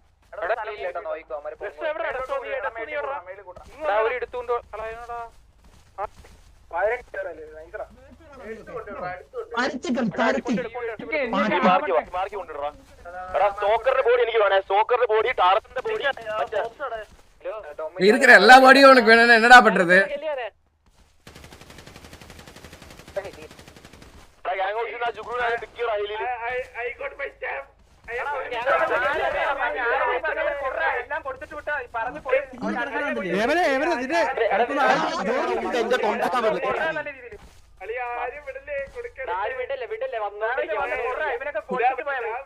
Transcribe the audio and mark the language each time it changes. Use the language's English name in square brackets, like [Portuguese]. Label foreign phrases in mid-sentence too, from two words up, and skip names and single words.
[Malayalam] എടുത്തോണ്ടോ സ്റ്റോക്കറിന്റെ ബോഡി എനിക്ക് വേണേ. സ്റ്റോക്കറിന്റെ ബോഡി ടാറത്തിന്റെ ബോഡി [Tamil] இருக்கிற எல்லா பாடியும் உனக்கு வேணும். என்னடா பண்றது? [Malayalam] എല്ലാം കൊടുത്തിട്ട് വിട്ടാ പറഞ്ഞു ഇവനൊക്കെ കൊടുത്തിട്ട് പോയാ